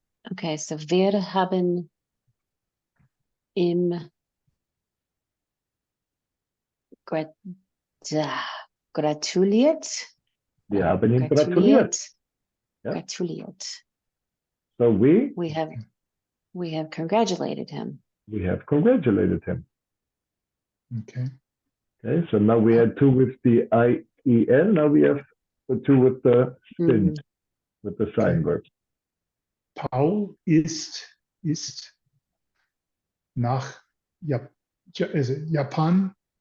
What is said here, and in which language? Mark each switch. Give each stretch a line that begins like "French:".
English: Okay, so
German: wir haben im gratuliert. Wir haben ihn gratuliert.
English: Yeah.
German: Gratuliert.
English: So we We have congratulated him. have congratulated him. Okay. Okay, so now we had two with the IEN. Now we have the two with the sin, with the sign verb.
German: Paul ist nach
English: is it
German: Japan?